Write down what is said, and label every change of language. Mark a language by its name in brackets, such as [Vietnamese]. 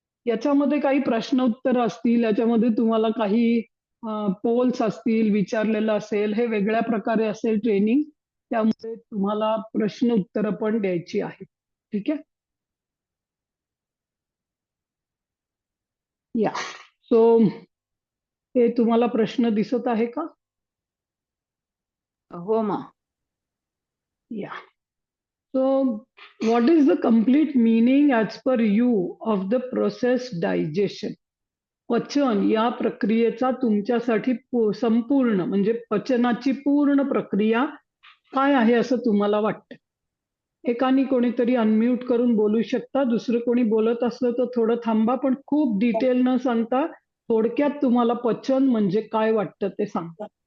[Marathi] याच्यामध्ये काही प्रश्न उत्तर असतील, याच्यामध्ये तुम्हाला काही पोल्स असतील, विचारलेलं असेल, हे वेगळ्या प्रकारे असेल ट्रेनिंग, त्यामुळे तुम्हाला प्रश्न उत्तर पण द्यायची आहे. ठीक आहे. या सो हे तुम्हाला प्रश्न दिसत आहे का? हो मा. [English] या so what is the complete meaning as per you of the process digestion. [Marathi] पचन या प्रक्रियेचा तुमच्यासाठी संपूर्ण म्हणजे पचनाची पूर्ण प्रक्रिया काय आहे असं तुम्हाला वाटतं? एकाने कोणीतरी अनम्यूट करून बोलू शकता. दुसरं कोणी बोलत असलं तर थोडं थांबा, पण खूप डिटेल न सांगता थोडक्यात तुम्हाला पचन म्हणजे काय वाटतं ते सांगा.